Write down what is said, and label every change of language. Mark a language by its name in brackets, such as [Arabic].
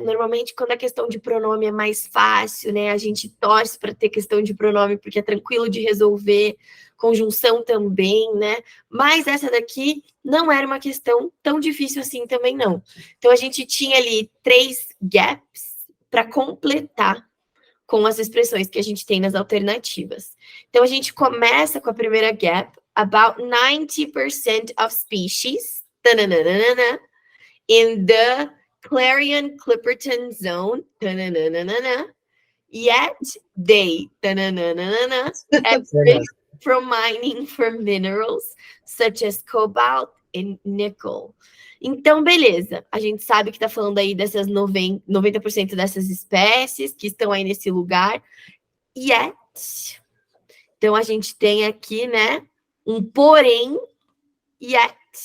[Portuguese] Normalmente, quando a questão de pronome é mais fácil, né? A gente torce para ter questão de pronome porque é tranquilo de resolver, conjunção também, né? Mas essa daqui não era uma questão tão difícil assim também, não. Então, a gente tinha ali 3 gaps para completar com as expressões que a gente tem nas alternativas. Então, a gente começa com a primeira gap, [English] about 90% of species, tananana, in the Clarion-Clipperton zone, tananana, yet they, tananana, at risk from mining for minerals, such as cobalt and nickel. [Portuguese] Então, beleza, a gente sabe que está falando aí dessas 90% dessas espécies que estão aí nesse lugar, yet. Então, a gente tem aqui, né, um porém, yet.